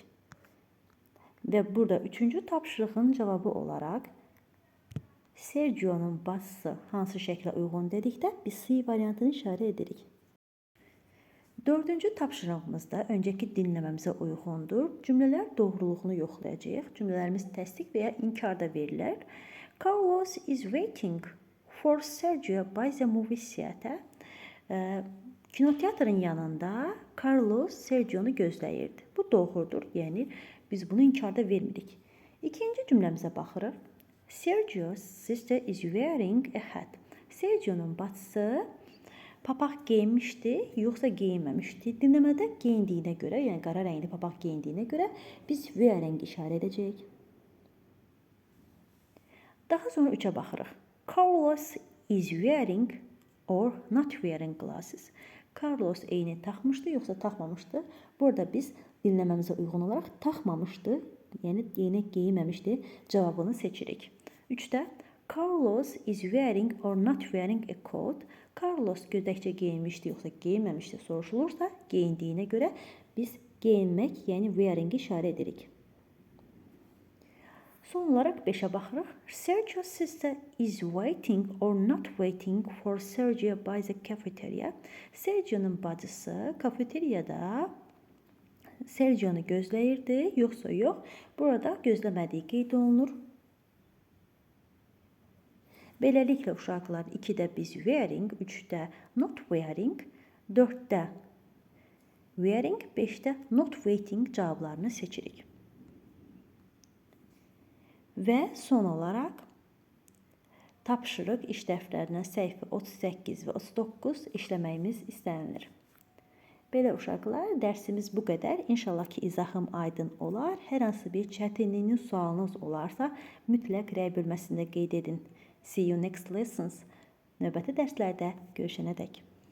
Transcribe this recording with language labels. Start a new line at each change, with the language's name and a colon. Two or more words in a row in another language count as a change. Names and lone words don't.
Azerbaijani: Və burada 3-cü tapşırığın cavabı olaraq Sergio'nun bacısı hansı şəklə uyğun dedikdə biz C variantını işarə edirik. 4-cü tapşırığımızda öncəki dinləməmizə uyğundur. Cümlələr doğruluğunu yoxlayacağıq. Cümlələrimiz təsdiq və ya inkar da verilər.
English: Carlos is waiting for Sergio by the movie theater.
Azerbaijani: Kinoteatrın yanında Carlos Sergio'nu gözləyirdi. Bu doğrudur. Yəni biz bunu inkarda vermirik. İkinci cümləmizə baxırıq.
English: Sergio's sister is wearing a hat.
Azerbaijani: Sergio'nun bacısı papaq geyinmişdi, yoxsa geyinməmişdi. Dinləmədə geyindiyinə görə, yəni qara rəngli papaq geyindiyinə görə biz wearing işarə edəcəyik. Daha sonra 3-ə baxırıq.
English: Carlos is wearing or not wearing glasses.
Azerbaijani: Carlos eyni taxmışdı, yoxsa taxmamışdı. Burada biz dinləməmizə uyğun olaraq taxmamışdı, yəni eyni geyinməmişdi cavabını seçirik.
English: 3-də Carlos is wearing or not wearing a coat.
Azerbaijani: Carlos gödəkcə geyinmişdi, yoxsa geyinməmişdi soruşulursa, geyindiyinə görə biz geyinmək, yəni wearing işarə edirik. Son olaraq 5-ə baxırıq.
English: Sergio's sister is waiting or not waiting for Sergio by the cafeteria.
Azerbaijani: Sergio'nun bacısı kafeteriyada Sergio'nu gözləyirdi, yoxsa yox. Burada gözləmədiyi qeyd olunur. Beləliklə uşaqlar 2-də biz wearing, 3-də
English: not wearing,
Azerbaijani: 4-də wearing, 5-də
English: not waiting
Azerbaijani: cavablarını seçirik. Və son olaraq tapşırıq iş dəftərinə səhifə 38 və 39 işləməyimiz istənilir. Belə uşaqlar, dərsimiz bu qədər. İnşallah ki, izahım aydın olar. Hər hansı bir çətinliyiniz, sualınız olarsa, mütləq rəy bölməsində qeyd edin.
English: See you next lessons.
Azerbaijani: Növbəti dərslərdə görüşənədək.